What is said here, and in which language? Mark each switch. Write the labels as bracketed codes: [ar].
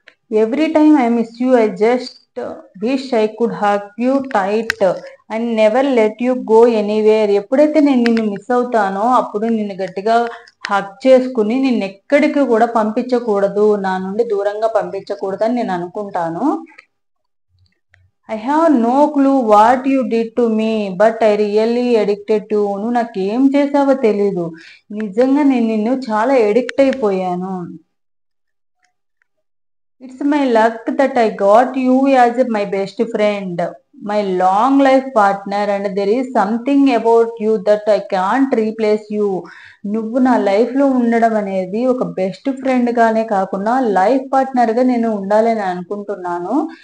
[en] Every time I miss you, I just wish I could hug you tight and never let you go anywhere. [te] ఎప్పుడైతే నేను నిన్ను miss అవుతానో అప్పుడు నిన్ను గట్టిగా hug చేసుకుని నిన్ను ఎక్కడికి కూడా పంపించకూడదు, నా నుండి దూరంగా పంపించకూడదని నేను అనుకుంటాను. [en] I have no clue what you did to me, but I really addicted to. [te] నువ్వు నాకేం చేసావో తెలీదు, నిజంగా నేను నిన్ను చాలా ఎడిక్ట్ అయిపోయాను. [en] It's my luck that I got you as my best friend, my long life partner, and there is something about you that I can't replace you. [te] నువ్వు నా లైఫ్లో ఉండడం అనేది ఒక బెస్ట్ ఫ్రెండ్గానే కాకుండా లైఫ్ పార్ట్నర్గా నేను ఉండాలని అనుకుంటున్నాను.